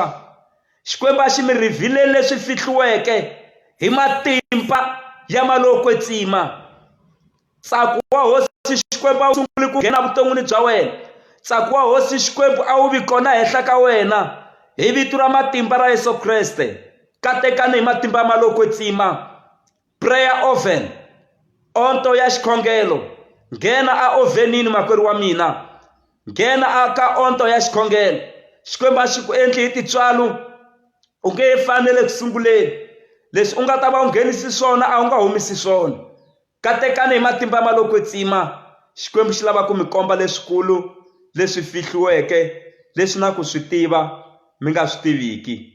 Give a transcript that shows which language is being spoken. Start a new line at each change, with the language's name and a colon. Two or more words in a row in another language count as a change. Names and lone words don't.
Tsonga: Xikwembu a xi mi rhivhileli leswi fihliweke hi matimba ya malokwetsima. Tsako wa hosi Xikwembu a wu sunguli ku nghena vuton'wini bya wena. Tsako wa hosi Xikwembu a wu vi kona henhla ka wena hi vito ra matimba ra Yesu Kreste. Katekani hi matimba ya malokwetsima.
English: Prayer oven,
Tsonga: onto ya xikhongelo. Nghena a ovenini makwerhu wa mina. Nghena aka onto ya xikhongelo. Xikwembu a xi ku endli hi tintswalo, u nge fanele ku sunguleni. Leswi u nga ta va u nghenisi swona a wu nga humisi swona. Katekani hi matimba ya malokwetsima. Xikwembu xi lava ku mi komba leswikulu leswi fihliweke, leswi na ku swi tiva mi nga swi tiviki.